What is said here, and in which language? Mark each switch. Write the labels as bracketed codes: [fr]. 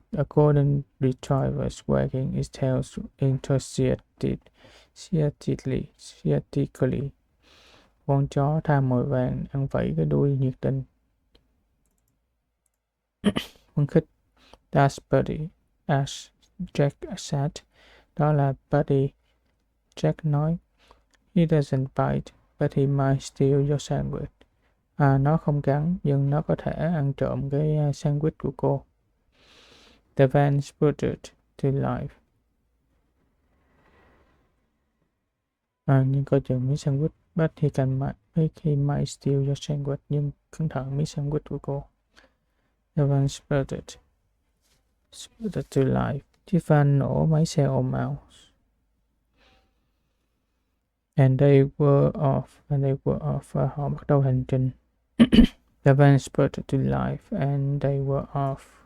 [en] A golden retriever wagging its tail enthusiastically. [vi] Con chó tha mồi vàng đang vẫy cái đuôi nhiệt tình. Phân khích. [en] That's Buddy, as Jack said. [vi] Đó là Buddy. Jack nói. [en] He doesn't bite, but he might steal your sandwich. [vi] Nó không cắn, nhưng nó có thể ăn trộm cái sandwich của cô. [en] The van sputtered to life. [vi] Nhưng coi chừng miếng sandwich. [en] But he might steal your sandwich. [vi] Nhưng cẩn thận miếng sandwich của cô. [en] The van sputtered to life. [vi] Chiếc van nổ máy xe ồn ào. [en] And they were off. [vi] Và họ bắt đầu hành trình. [en] The van sputtered to life and they were off.